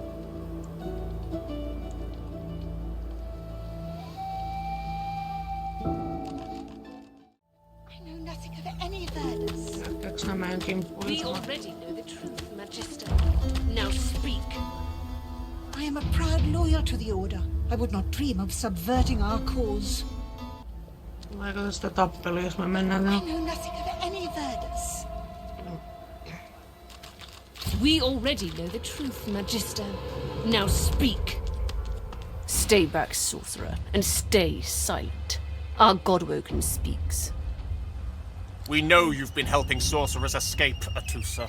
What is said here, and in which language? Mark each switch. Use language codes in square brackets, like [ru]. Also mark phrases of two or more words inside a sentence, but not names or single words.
[en] I know nothing of any Verdus. [fi] Näyttääks nämä kimppuun? [en] We already know the truth, Magister. Now speak. I am a proud loyal to the Order. I would not dream of subverting our cause. [fi] Tuleeko tästä tappelu, jos me mennään [en] I [fi] tähän? [en] know nothing of any Verdus. We already know the truth, Magister. Now speak. Stay back, sorcerer, and stay silent. Our Godwoken speaks. We know you've been helping sorcerers escape, Atusa.